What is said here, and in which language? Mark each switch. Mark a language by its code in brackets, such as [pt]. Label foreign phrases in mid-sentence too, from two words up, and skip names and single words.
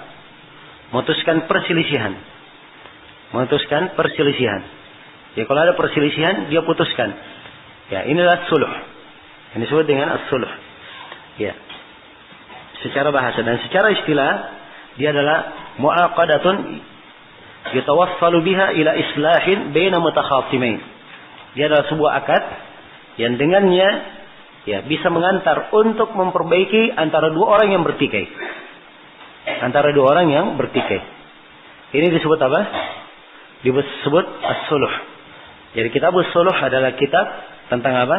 [id] Memutuskan perselisihan. Ya, kalau ada perselisihan, dia putuskan. Ya, inilah sulh. Ini disebut dengan as-sulh. Ya. Secara bahasa dan secara istilah, dia adalah [ar] معاقدة يتوصل بها إلى إصلاح بين متخاصمين. [id] Dia adalah sebuah akad yang dengannya ya bisa mengantar untuk memperbaiki antara dua orang yang bertikai. Ini disebut apa? Disebut as-sulh. Jadi kitab as-sulh adalah kitab tentang apa?